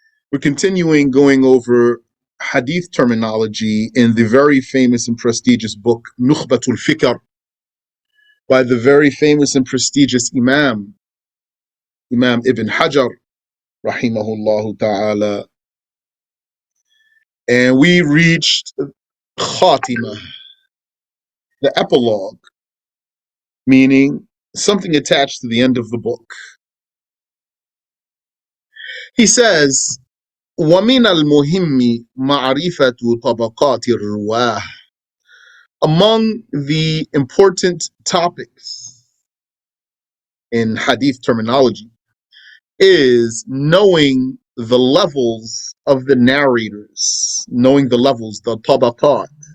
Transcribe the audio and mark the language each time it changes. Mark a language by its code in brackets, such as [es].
[en] We're continuing going over Hadith terminology in the very famous and prestigious book Nukhbat Al-Fikar by the very famous and prestigious Imam Ibn Hajar, rahimahullah ta'ala. And we reached Khatima, the epilogue, meaning something attached to the end of the book. He says, [ar] وَمِنَ الْمُهِمِّ مَعْرِفَةُ طَبَقَاتِ الرُّوَاةِ. [en] Among the important topics in hadith terminology is knowing the levels of the narrators, knowing the levels, the tabaqat.